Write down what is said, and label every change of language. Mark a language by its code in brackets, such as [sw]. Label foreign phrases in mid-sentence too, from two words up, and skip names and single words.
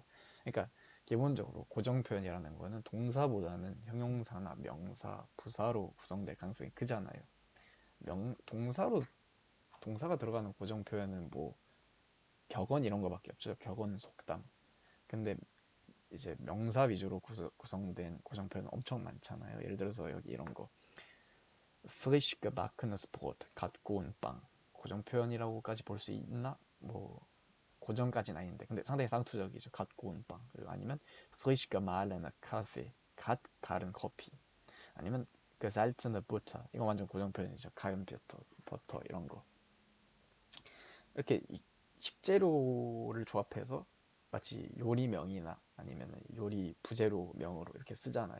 [ko] 그러니까 기본적으로 고정 표현이라는 거는 동사보다는 형용사나 명사, 부사로 구성될 가능성이 크잖아요. 동사가 들어가는 고정 표현은 뭐 격언 이런 거밖에 없죠. 격언, 속담. 근데 이제 명사 위주로 구성된 고정 표현은 엄청 많잖아요. 예를 들어서 여기 이런 거 [de] frisch gebackenes Brot, [ko] 갓 구운 빵. 고정 표현이라고까지 볼 수 있나? 뭐 고정까지는 아닌데 근데 상당히 쌍투적이죠. 갓 구운 빵. 그리고 아니면 [de] frisch gemahlene Kaffee, [ko] 갓 갈은 커피. [de] 아니면 gesalzene Butter. [ko] 이거 완전 고정 표현이죠. 갈은 버터 이런 거. 이렇게 식재료를 조합해서 마치 요리명이나 아니면 요리 부재료명으로 이렇게 쓰잖아요.